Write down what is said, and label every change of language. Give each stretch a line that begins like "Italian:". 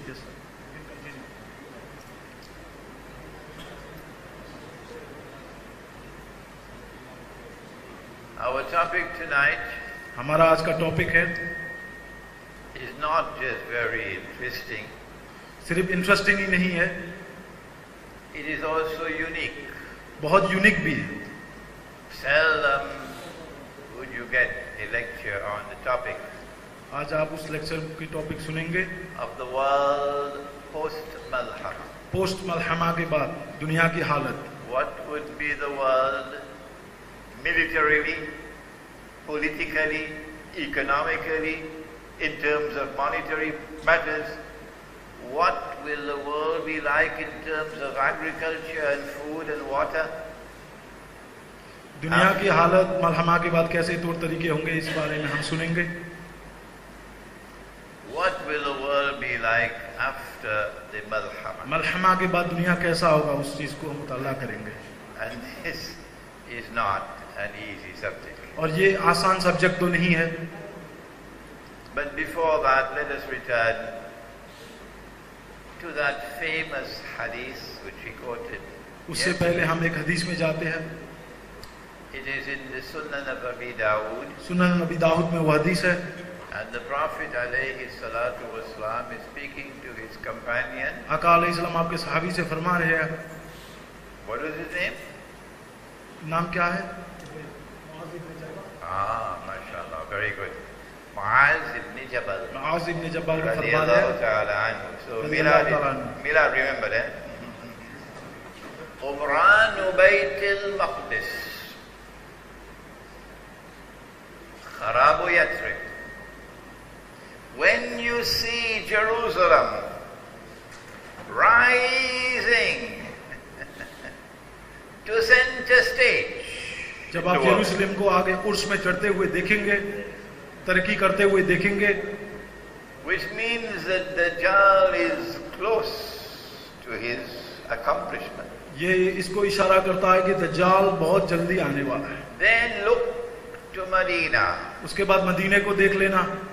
English: Yes, sir. Our topic tonight
Hindi: हमारा आज का टॉपिक है,
English: is not just very interesting,
Hindi: सिर्फ इंटरेस्टिंग ही नहीं है,
English: it is also unique.
Hindi: बहुत यूनिक भी है.
English: Seldom would you get a lecture on the topic
Hindi: आज आप उस लेक्चर की टॉपिक सुनेंगे
English: of the world post-Malhama.
Hindi: Post मलहमा के बाद दुनिया की हालत.
English: What would be the world militarily, politically, economically, in terms of monetary matters? What will the world be like in terms of agriculture and food and water?
Hindi: दुनिया की हालत मलहमा के बाद कैसे तौर तरीके होंगे, इस बारे में हम सुनेंगे.
English: What will the world be like after the Malhama?
Hindi: मलहमा के बाद दुनिया कैसा होगा, उस चीज को हम मुताला करेंगे.
English: And this is not an easy subject.
Hindi: और ये आसान सब्जेक्ट तो नहीं है.
English: But before that, let us return to that famous hadith which we quoted.
Hindi: उससे पहले हम एक हदीस में जाते हैं.
English: It is in the Sunan of Abi Dawood.
Hindi: सुनन नबी दाऊद में वो हदीस है.
English: And the Prophet
Arabic: alayhi salatu wasalam
English: is speaking to his companion.
Hindi: आका अलैहिस्सलाम आपके सहाबी से फरमा रहे हैं.
English: What is his name?
Hindi: नाम क्या है?
English: MashaAllah, very good. Muaz ibn Jabal.
Hindi: Muaz इब्न जबल का फरमा रहे
Arabic: Radiyallahu
Hindi: हैं.
Arabic: ta'ala anhu. So Radiyallahu anhu.
English: Milad, remember that.
Arabic: Umran Bayt al-Maqdis. Kharabu Yathrib.
English: When you see Jerusalem rising to center stage,
Hindi: जब आप यरूशलेम को आगे उर्स में चढ़ते हुए देखेंगे, तरक्की करते हुए देखेंगे,
English: which means that Dajjal is close to his accomplishment,
Hindi: ये इसको इशारा करता है कि दज्जाल बहुत जल्दी आने वाला है.
English: then look to Medina.
Hindi: उसके बाद मदीने को देख लेना.